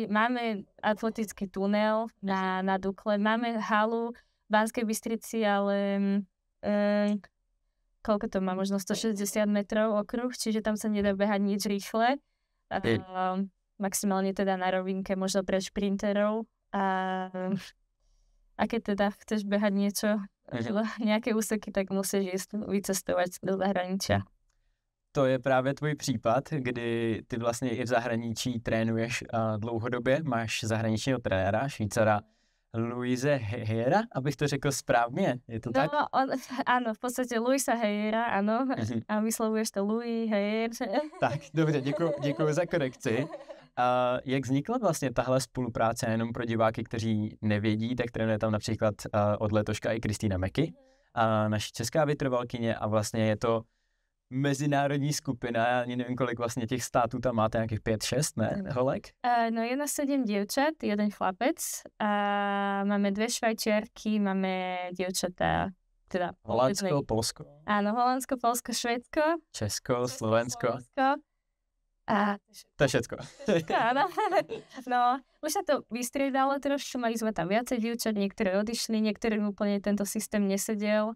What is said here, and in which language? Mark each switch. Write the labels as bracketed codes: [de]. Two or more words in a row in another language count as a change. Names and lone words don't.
[sk] Máme atletický tunel na Dukle, máme halu v Banskej Bystrici, ale koľko to má, možno 160 metrov okruh, čiže tam sa nedá behať nič rýchle. Maximálne teda na rovinke, možno pre šprinterov. A keď teda chceš behať niečo, nejaké úseky, tak musíš ísť vycestovať do zahraničia. [cs] To je právě tvůj případ, kdy ty vlastně i v zahraničí trénuješ dlouhodobě, máš zahraničního trenéra, Švýcara Luise Heyera, abych to řekl správně, je to tak? [sk] Áno, v podstate Luisa Heyera, áno, a vyslovuješ to Louis Heyer. [cs] Tak, dobře, děkuji za korekci. Jak vznikla vlastně tahle spolupráce jenom pro diváky, kteří nevědí, tak trénuje tam například od letoška i Kristýna Meky, naše česká vytrvalkyně a vlastně je to mezinárodní skupina, já ani nevím, kolik vlastně těch států tam máte, nějakých 5-6, ne, holek? [sk] No je nás 7 dievčat, 1 chlapec a máme 2 Švajčiarky, máme dievčatá, teda Holandsko, Polsko. Áno, Holandsko, Polsko, Švédsko. Česko, Slovensko. A to je všetko. Áno. No, už sa to vystriedalo trošku, mali sme tam viacej dievčat, niektoré odišli, niektorým úplne tento systém nesedel.